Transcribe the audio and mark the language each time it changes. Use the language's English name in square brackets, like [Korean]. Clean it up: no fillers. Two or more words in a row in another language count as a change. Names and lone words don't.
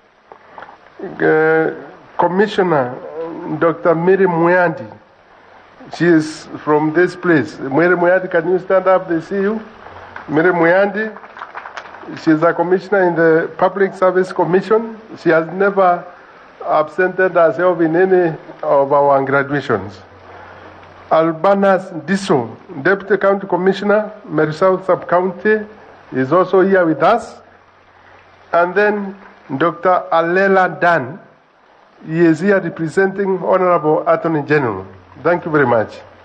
[English] Commissioner Dr. Miri Muyandi. She is from this place. Miri Muyandi, can you stand up? They see you. Miri Muyandi, she is a commissioner in the Public Service Commission. She has never absented herself in any of our graduations. Albanas Diso, Deputy County Commissioner, Merisau Sub-County, is also here with us. And then Dr. Alela Dan, he is here representing Honorable Attorney General. Thank you very much.